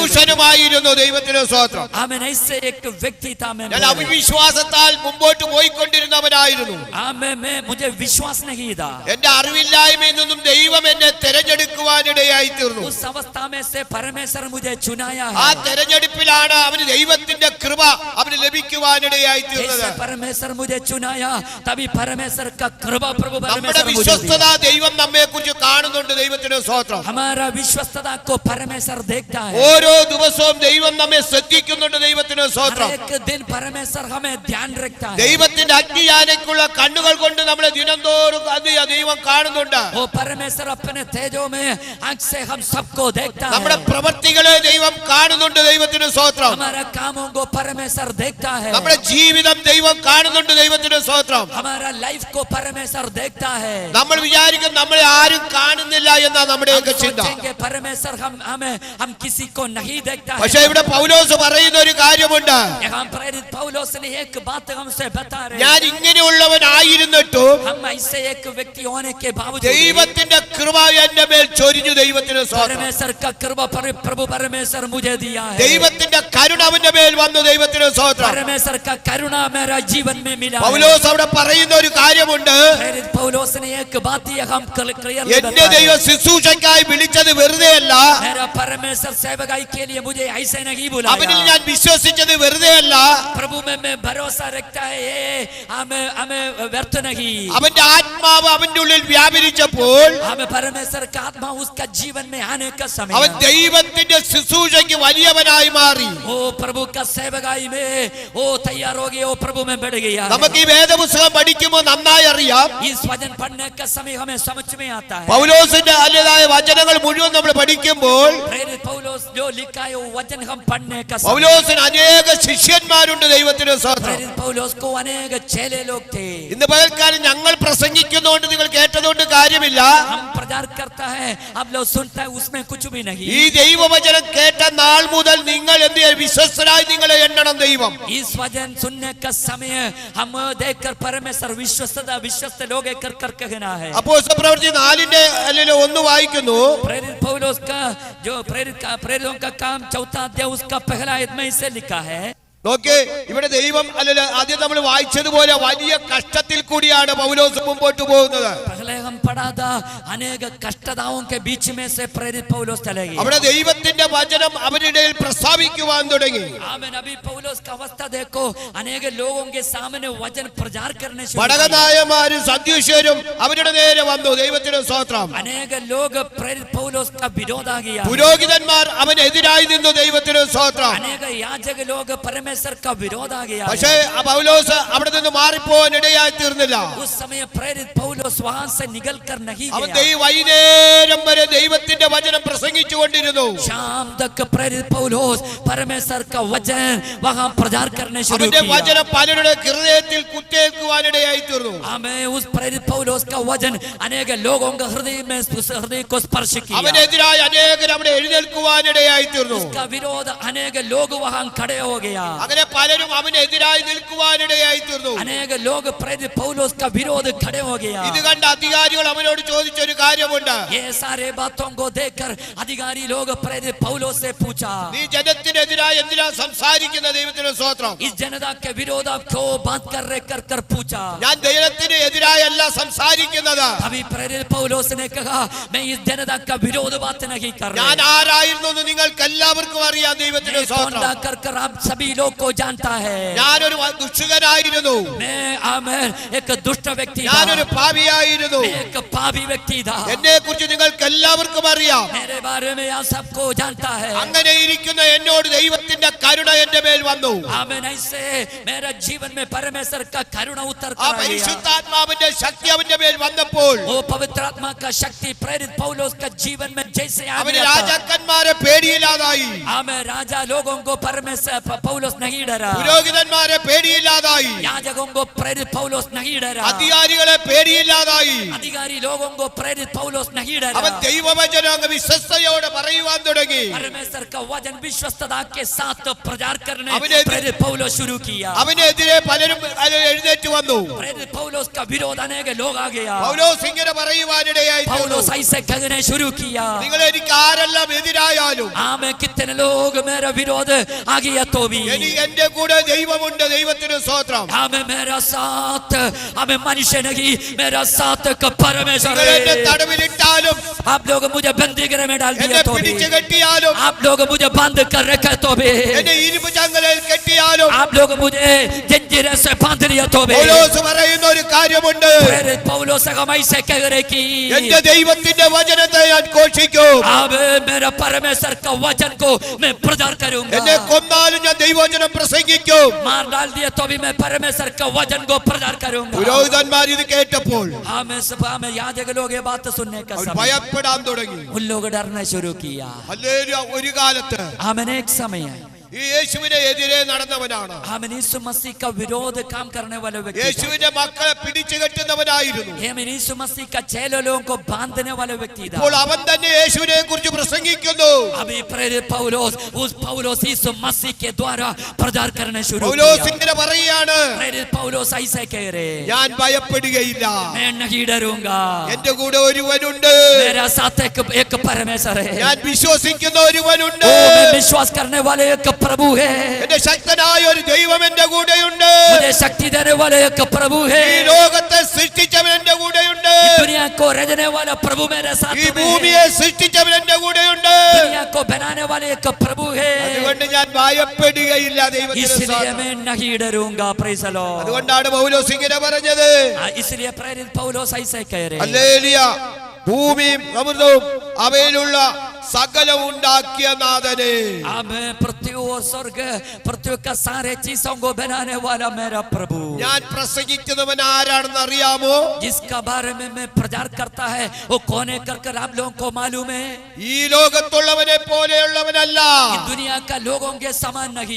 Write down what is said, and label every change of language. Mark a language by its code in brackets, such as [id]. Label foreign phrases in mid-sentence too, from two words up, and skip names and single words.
[ml] നിരൂഷനുമായിരുന്നു. ദൈവത്തിന് സ്തോത്രം. [hi] हमें ऐसे एक व्यक्ति था। मैं [ml] ഞാൻ അവിശ്വാസത്താൽ മുമ്പോട്ട് പോയിക്കൊണ്ടിരുന്നവനായിരുന്നു. [hi] मुझे विश्वास नहीं था। [ml] എന്റെ അറിവില്ലായ്മയിൽ നിന്നും ദൈവം എന്നെ തെരഞ്ഞെടുക്കുവാനിടയായി തീർന്നു. [hi] उस अवस्था में से परमेश्वर मुझे चुनाया [ml] ആ [hi] है। [ml] തെരഞ്ഞെടുപ്പിലാണ് അവന് ദൈവത്തിന്റെ കൃപ അവന് ലഭിക്കുവാനിടയായി തീർന്നത്. [hi] जैसे परमेश्वर मुझे चुनाया तभी परमेश्वर का कृपा प्रभु [ml] നമ്മുടെ [hi] परमेश्वर मुझे [ml] വിശ്വസ്തത [hi] दिया। [ml] ദൈവം നമ്മെ കുറിച്ച് കാണുന്നുണ്ട്. ദൈവത്തിന് സ്തോത്രം. [hi] हमारा विश्वस्तता को परमेश्वर देखता है। [ml] ഓരോ ദിവസവും ദൈവം നമ്മെ ശ്രദ്ധിക്കുന്നുണ്ട്. ദൈവത്തിന് [hi] हर [ml] സ്തോത്രം. [hi] एक दिन परमेश्वर हमें ध्यान रखता है। [ml] ദൈവത്തിന്റെ അഗ്നിയാനയ്ക്കുള്ള കണ്ണുകൾ കൊണ്ട് നമ്മളെ ദിനംതോറും ദൈവം കാണുന്നുണ്ട്. [hi] वो परमेश्वर अपने तेजो में आंख से हम सबको देखता [ml] നമ്മുടെ [hi] है। [ml] പ്രവൃത്തികളെ ദൈവം കാണുന്നുണ്ട്. ദൈവത്തിന് സ്തോത്രം. [hi] हमारा कामों को परमेश्वर देखता है। [ml] നമ്മുടെ ജീവിതം ദൈവം കാണുന്നുണ്ട്. ദൈവത്തിന് സ്തോത്രം. [hi] हमारा लाइफ को परमेश्वर देखता है। [ml] നമ്മൾ വിചാരിക്കും നമ്മളെ ആരും കാണുന്നില്ല എന്നാ നമ്മുടെയൊക്കെ ചിന്ത. [hi] सोचेंगे परमेश्वर हम किसी को नहीं देखता है। [ml] പക്ഷെ ഇവിടെ പൗലോസ് പറയുന്ന ഒരു കാര്യമുണ്ട്. [hi] यहाँ प्रेरित पौलुस ने एक बात हमसे बता रहे [ml] ഞാൻ [hi] हैं। [ml] ഇങ്ങനെയുള്ളവനായിരുന്നിട്ടും [hi] हम ऐसे एक व्यक्ति होने के बावजूद [ml] ദൈവത്തിന്റെ കൃപ എന്റെ മേൽ ചൊരിഞ്ഞു. ദൈവത്തിന് സ്തോത്രം. [hi] परमेश्वर का कृपा प्रभु परमेश्वर मुझे दिया है। [ml] ദൈവത്തിന്റെ കരുണ അവന്റെ മേൽ വന്നു. ദൈവത്തിന് സ്തോത്രം. [hi] परमेश्वर का करुणा मेरा जीवन में मिला. [ml] പൗലോസ് അവിടെ പറയുന്ന ഒരു കാര്യമുണ്ട്. [hi] प्रेरित पौलुस ने एक बात ये हम क्लियर [ml] എന്നെ ദൈവം ശുശ്രൂഷയ്ക്കായി വിളിച്ചത് വെറുതെയല്ല. [hi] मेरा परमेश्वर सेवकाई के लिए मुझे ऐसे नहीं बुलाया. [ml] അവനിൽ ഞാൻ വിശ്വസിച്ചത് വെറുതെയല്ല. [hi] प्रभु में मैं भरोसा रखता है. हमें व्यर्थ नहीं. [ml] അവന്റെ ആത്മാവ് അവന്റെ ഉള്ളിൽ വ്യാപരിച്ചപ്പോൾ [hi] हमें परमेश्वर का आत्मा उसका जीवन में आने का समय [ml] അവൻ ദൈവത്തിന്റെ ശുശ്രൂഷയ്ക്ക് വലിയവനായി മാറി. [hi] वो प्रभु का सेवकाई में वो तैयार हो गया. वो प्रभु में बढ़ गया. [ml] നമുക്ക് ഈ വേദപുസ്തകം പഠിക്കുമ്പോൾ നന്നായി അറിയാം. [hi] इस वचन पढ़ने का समय हमें समझ में आता है. [ml] പൗലോസിന്റെ അല്ലേതായ വചനങ്ങൾ മുഴുവൻ നമ്മൾ പഠിക്കുമ്പോൾ [hi] प्रेरित पौलुस जो लिखा है वो वचन हम पढ़ने का समय. [ml] പൗലോസിന് അനേക ശിഷ്യന്മാരുണ്ട്. ദൈവത്തിന് സ്തോത്രം. [hi] प्रेरित पौलुस को अनेक चेले लोग थे. [ml] ഇന്ന് പകൽക്കാലം ഞങ്ങൾ പ്രസംഗിക്കുന്നതുകൊണ്ട് നിങ്ങൾ കേട്ടതുകൊണ്ട് കാര്യമില്ല. [hi] हम प्रचार करता है आप लोग सुनता है उसमें कुछ भी नहीं. [ml] ഈ ദൈവവചനം കേട്ട നാൾ മുതൽ നിങ്ങൾ എന്ത് ചെയ്യണം? വിശ്വസ്തരായി നിങ്ങളെ എണ്ണണം ദൈവം. [hi] इस वचन सुनने का समय हम देखकर परमेश्वर विश्वस्त लोग कर कहना है. [ml] അപ്പോസ്തല പ്രവൃത്തി 4-ന്റെ അല്ലെങ്കിൽ 1 വായിക്കുന്നു. [hi] प्रेरित पौलुस का जो प्रेरितों का काम 4 अध्याय उसका पहला आयत में इसे लिखा है. [ml] നോക്കേ, ഇവിടെ ദൈവം അല്ലല്ല ആദ്യം നമ്മൾ വായിച്ചതുപോലെ വലിയ കഷ്ടത്തിൽ കൂടിയാണ് പൗലോസ് മുമ്പോട്ട് പോകുന്നത്. [hi] पहले हम पढ़ा था अनेक कष्टताओं के बीच में से प्रेरित पौलुस चले गए. [ml] അവിടെ ദൈവത്തിന്റെ വചനം അവരുടെ ഇടയിൽ പ്രസ്താവിക്കുവാൻ തുടങ്ങി. [hi] आमीन. अभी पौलुस का अवस्था देखो. अनेक लोगों के सामने वचन प्रचार करने शुरू किया. [ml] പടകനായമാരും സദ്ദൂഷ്യരും അവരുടെ നേരെ വന്നു. ദൈവത്തിന് സ്തോത്രം. [hi] अनेक लोग प्रेरित पौलुस का विरोध आ गया. [ml] പുരോഹിതന്മാർ അവനെതിരായി നിന്നു. ദൈവത്തിന് സ്തോത്രം. [hi] अनेक याजक लोग परमेश्वर का विरोध आ गया. [ml] പക്ഷേ പൗലോസ് അവിടെ നിന്ന് മാറിപ്പോവാൻ ഇടയായി തീർന്നില്ല. [hi] उस समय प्रेरित पौलुस वहां से निकल कर नहीं [ml] അവൻ [hi] गया. [ml] വൈകുന്നേരം വരെ ദൈവത്തിന്റെ വചനം പ്രസംഗിച്ചു കൊണ്ടിരുന്നു. [hi] शाम तक प्रेरित पौलुस परमेश्वर का वचन वहां प्रचार करने शुरू [ml] അവന്റെ [hi] किया. [ml] വചനം പലരുടെ ഹൃദയത്തിൽ കുത്തേൽക്കുവാൻ ഇടയായി തീർന്നു. [hi] हमें उस प्रेरित पौलुस का वचन अनेक लोगों के हृदय में हृदय को स्पर्श किया. [ml] അവനെതിരായി അനേകർ അവിടെ എഴുന്നേൽക്കുവാൻ ഇടയായി തീർന്നു. [hi] उसका विरोध अनेक लोग वहां खड़े हो गया. [ml] അങ്ങനെ പലരും അവനെതിരായി നിൽക്കുവാൻ ഇടയായി തീർന്നു. [hi] अनेक लोग प्रेरित पौलुस का विरोध खड़े हो गया. [ml] ഇത് കണ്ട അധികാരികൾ അവനോട് ചോദിച്ചൊരു കാര്യമുണ്ട്. [hi] ये सारे बातों को देखकर अधिकारी लोग प्रेरित पौलुस से पूछा, [ml] നീ ജനത്തിനെതിരായി എന്തിനാ സംസാരിക്കുന്ന? ദൈവത്തിന് സ്തോത്രം. [hi] इस जनता के विरोध आप क्यों बात कर पूछा. [ml] ഞാൻ ദൈവത്തിന് എതിരായല്ല സംസാരിക്കുന്നത്. [hi] अभी प्रेरित पौलुस ने कहा मैं इस जनता का विरोध बात नहीं कर [ml] ഞാൻ [hi] रहा. [ml] ആരായിരുന്നു എന്ന് നിങ്ങൾക്ക് എല്ലാവർക്കും അറിയാം. ദൈവത്തിന് സ്തോത്രം. [hi] कर आप सभी लोग को जानता है. [ml] ഞാനൊരു ദുഷ്ടനായിരുന്നു. [hi] मैं एक दुष्ट व्यक्ति था. [ml] ഞാനൊരു പാപിയായിരുന്നു. [hi] मैं एक पापी व्यक्ति था. [ml] എന്നെ കുറിച്ച് നിങ്ങൾക്ക് എല്ലാവർക്കും അറിയാം. [hi] मेरे बारे में आप सबको जानता है. [ml] അങ്ങനെ ഇരിക്കുന്ന എന്നോട് ദൈവത്തിന്റെ കരുണ എന്റെ മേൽ വന്നു. [hi] आमीन. ऐसे मेरा जीवन में परमेश्वर का करुणा उतर [ml] ആ [hi] कर आया. [ml] പരിശുദ്ധാത്മാവിന്റെ ശക്തി അവന്റെ മേൽ വന്നപ്പോൾ [hi] वो पवित्र आत्मा का शक्ति प्रेरित पौलुस का जीवन में जैसे आ [ml] അവന് [hi] गया था. [ml] രാജാക്കന്മാരെ പേടിയില്ലാതായി. [hi] हमें राजा लोगों को परमेश्वर पौलुस नहीं डरा. [ml] പുരോഹിതന്മാരെ പേടിയില്ലാതായി. [hi] याजकों को प्रेरित पौलुस नहीं डरा. [ml] അധികാരികളെ പേടിയില്ലാതായി. [hi] अधिकारी लोगों को प्रेरित पौलुस नहीं [ml] അവൻ [hi] डरा. [ml] ദൈവവചനം അങ്ങ് വിശ്വസ്തയോടെ പറയുവാൻ തുടങ്ങി. [hi] परमेश्वर का वचन विश्वस्तता के साथ प्रचार करने अभी- प्रेरित पौलुस शुरू किया. [ml] അവനെതിരെ പലരും എഴുന്നേറ്റ് വന്നു. [hi] प्रेरित पौलुस का विरोध आने के लोग आ गया. [ml] പൗലോസ് ഇങ്ങനെ പറയുവാനിടയായി തീർന്നു. [hi] पौलुस ऐसे कहने शुरू किया, [ml] നിങ്ങൾ എനിക്ക് ആരെല്ലാം എതിരായാലും [hi] हमें कितने लोग मेरा विरोध आ गया तो भी [ml] എന്റെ കൂടെ ദൈവമുണ്ട്. ദൈവത്തിന് സ്തോത്രം. [hi] हमें मेरा साथ हमें मनुष्य नहीं मेरा साथ का परमेश्वर [ml] നിങ്ങൾ എന്നെ [hi] है. [ml] തടവിലിട്ടാലും [hi] आप लोग मुझे बंदीगृह में डाल [ml] എന്നെ [hi] दिया तो भी [ml] പിടിച്ചു കെട്ടിയാലും [hi] आप लोग मुझे बंद कर रखे तो भी [ml] എന്നെ ഇരുമ്പ് ചങ്ങലയിൽ കെട്ടിയാലും [hi] आप लोग मुझे जंजीरें से बांध लिया तो भी [ml] പൗലോസ് പറയുന്ന ഒരു കാര്യമുണ്ട്. [hi] प्रेरित पौलुस हम ऐसे कह रहे कि [ml] എന്റെ ദൈവത്തിന്റെ വചനത്തെ ഞാൻ ഘോഷിക്കും. [hi] अब मेरा परमेश्वर का वचन को मैं प्रचार करूंगा. [ml] എന്നെ കൊന്നാലും ഞാൻ ദൈവവചനം പ്രസംഗിക്കും. [hi] मार डाल दिया तो भी मैं परमेश्वर का वचन को प्रचार करूंगा. [ml] പുരോഹിതന്മാർ ഇത് കേട്ടപ്പോൾ [hi] हमें सभा में याजक लोग ये बात सुनने का [ml] അവർ [hi] समय [ml] ഭയപ്പെടാൻ തുടങ്ങി. [hi] उन लोग डरना शुरू किया. [ml] ഹല്ലേലൂയ. ഒരു കാലത്ത് [hi] हमें एक समय [ml] ഈ യേശുവിനെ എതിരെ നടന്നവനാണ്. [hi] हमें यीशु मसीह का विरोध काम करने वाले व्यक्ति था. [ml] യേശുവിന്റെ മക്കളെ പിടിച്ചു കെട്ടുന്നവനായിരുന്നു. [hi] हमें यीशु मसीह का चेले लोगों को बांधने वाले व्यक्ति था. [ml] ഇപ്പോൾ അവൻ തന്നെ യേശുവിനെ കുറിച്ച് പ്രസംഗിക്കുന്നു. [hi] अभी प्रेरित पौलुस उस पौलुस यीशु मसीह के द्वारा प्रचार करने शुरू [ml] പൗലോസ് [hi] किया. [ml] ഇങ്ങനെ പറയുകയാണ്, [hi] प्रेरित पौलुस ऐसे कह रहे, [ml] ഞാൻ ഭയപ്പെടുകയില്ല. [hi] मैं नहीं डरूंगा. [ml] എന്റെ കൂടെ ഒരുവനുണ്ട്. [hi] मेरा साथ एक परमेश्वर है. [ml] ഞാൻ വിശ്വസിക്കുന്ന ഒരുവനുണ്ട്. [hi] ओ, मैं विश्वास करने वाले एक प्रभु है. [ml] എന്റെ ശക്തൻ [hi] वाला एक प्रभु है [ml] ഈ ലോകത്തെ സൃഷ്ടിച്ചവൻ എന്റെ കൂടെയുണ്ട് [hi] दुनिया को रचने वाला प्रभु मेरे साथ [ml] ഈ [hi] में [ml] ഭൂമിയെ സൃഷ്ടിച്ചവൻ എന്റെ കൂടെയുണ്ട് [hi] दुनिया को बनाने वाले एक प्रभु है [ml] അതുകൊണ്ട് ഞാൻ ഭയപ്പെടുകയില്ല ദൈവത്തിന്റെ [hi] इसलिए [ml] സ്തോത്രം [hi] मैं नहीं डरूंगा [en] Praise the Lord [ml] അതുകൊണ്ടാണ് പൗലോസ് ഇങ്ങനെ പറഞ്ഞത് [hi] इसलिए प्रेरित पौलुस ऐसे कह रहे हैं [ml] ഹല്ലേലൂയ ഭൂമിയും അമൃതവും അവയിലുള്ള സകലം ഉണ്ടാക്കിയ നാഥനെ [hi] हमें पृथ्वी और स्वर्ग पृथ्वी का सारे चीजों को बनाने वाला मेरा प्रभु [ml] ഞാൻ പ്രസംഗിക്കുന്നവൻ ആരാണെന്ന് അറിയാമോ [hi] जिसका बारे में मैं प्रचार करता है वो कौन है कर आप लोगों को मालूम है [ml] ഈ ലോകത്തുള്ളവനെ പോലെയുള്ളവനല്ല [hi] कि दुनिया का लोगों के समान नहीं